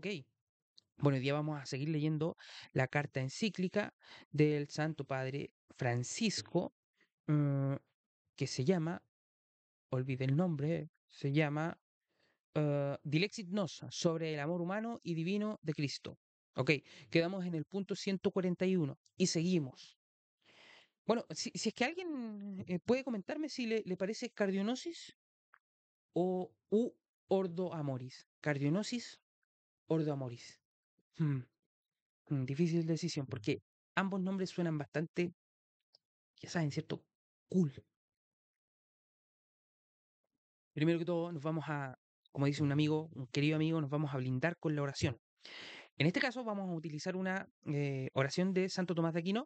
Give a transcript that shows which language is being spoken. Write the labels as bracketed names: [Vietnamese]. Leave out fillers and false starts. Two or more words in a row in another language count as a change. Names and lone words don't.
[Spanish] Bueno, hoy día vamos a seguir leyendo la carta encíclica del Santo Padre Francisco, mm, que se llama, olvide el nombre, se llama Dilexit Nos, sobre el amor humano y divino de Cristo. Ok, quedamos en el punto 141 y seguimos. Bueno, si es que alguien puede comentarme si le parece cardionosis o ordo amoris. Cardionosis, ordo amoris. Hmm. Difícil decisión, porque ambos nombres suenan bastante, ya saben, ¿cierto? Cool. Primero que todo, como dice un amigo, un querido amigo, nos vamos a blindar con la oración. En este caso vamos a utilizar una oración de Santo Tomás de Aquino.